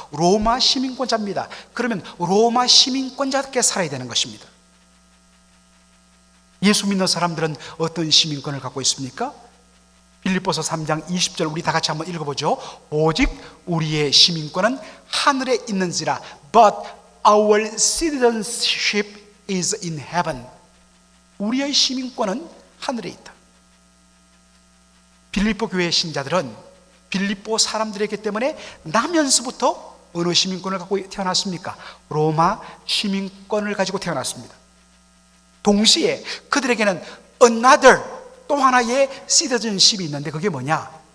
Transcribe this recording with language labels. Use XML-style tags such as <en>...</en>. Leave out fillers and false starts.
<ko>로마 시민권자입니다. 그러면 로마 시민권자답게 살아야 되는 것입니다. 예수 믿는 사람들은 어떤 시민권을 갖고 있습니까? 빌립보서 3장 20절 우리 다 같이 한번 읽어보죠. 오직 우리의 시민권은 하늘에 있는지라.</ko> <en>But our citizenship is in heaven.</en> <ko>우리의 시민권은 하늘에 있다. 빌립보 교회 신자들은 빌립보 사람들이기 때문에 나면서부터 어느 시민권을 갖고 태어났습니까? 로마 시민권을 가지고 태어났습니다. 동시에 그들에게는 another, 또 하나의 citizenship이 있는데 그게 뭐냐?</ko>